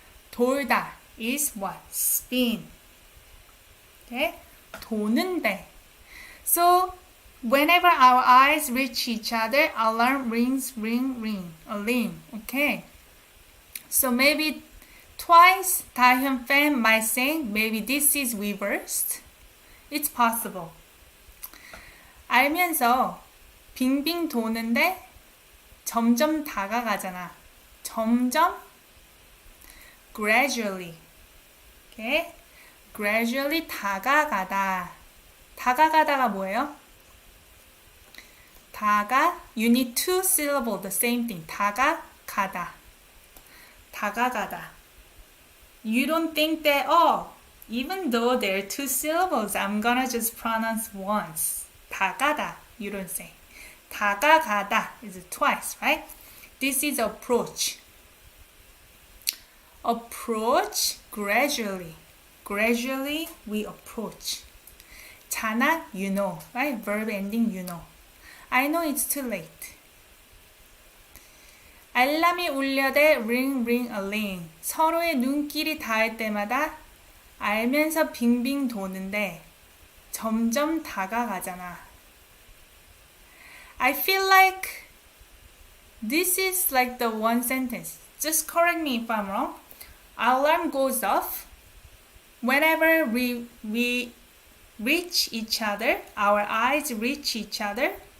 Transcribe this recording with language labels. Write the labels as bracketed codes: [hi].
[en] 돌다 is what? Spin. Okay? 도는데. So, whenever our eyes reach each other, alarm rings, ring, ring. A ring. Okay? So maybe twice, 다현 fan might say, maybe this is reversed. It's possible. [ko] 알면서 빙빙 도는데 점점 다가가잖아. [en] 점점 gradually. Okay? gradually 다가가다. [ko] 다가가다가 뭐예요? [en] 다가, you need two syllables, the same thing. [ko] 다가가다. 다가가다. [en] You don't think that, oh, even though there are two syllables, I'm gonna just pronounce once. 다가다. You don't say. 다가가다 is twice, right? This is approach. Approach gradually. Gradually we approach. 잖아, you know, right? Verb ending, you know. I know it's too late. [ko] 알람이 울려대 [en] ring ring a ling. [ko] 서로의 눈길이 닿을 때마다 알면서 빙빙 도는데 점점 다가가잖아. [en] I feel like this is like the one sentence. Just correct me if I'm wrong. Alarm goes off whenever we reach each other. Our eyes reach each other.